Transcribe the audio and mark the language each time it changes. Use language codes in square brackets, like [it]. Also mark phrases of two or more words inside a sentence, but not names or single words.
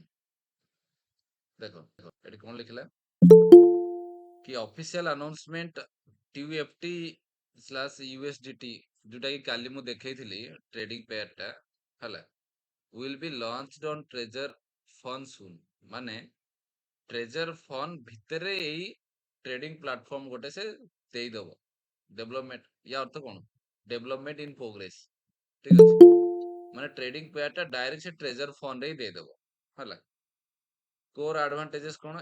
[or] ଦେଖ ଏଠି କଣ ଲେଖିଲା କି [en] official announcement [or] TUFT ସ୍ଲାସ୍ USDT, ଯୋଉଟା କି କାଲି ମୁଁ ଦେଖେଇଥିଲି [en] trading pair [or] ଟା ହେଲା, [en] will be launched on Trezor Fun soon। [or] ମାନେ ଟ୍ରେଜର ଫନ୍ ଭିତରେ ଏଇ [en] trading platform [or] ଗୋଟେ ସେ ଦେଇଦବ। [en] development, [or] ୟା ଅର୍ଥ କଣ? [en] development in progress. [or] ଠିକ ଅଛି, ମାନେ [en] trading pair [or] ଟା ଡାଇରେକ୍ଟ ସେ ଟ୍ରେଜର ଫଣ୍ଡ ରେ ହିଁ ଦେଇଦବ ହେଲା। [en] core advantages କଣ?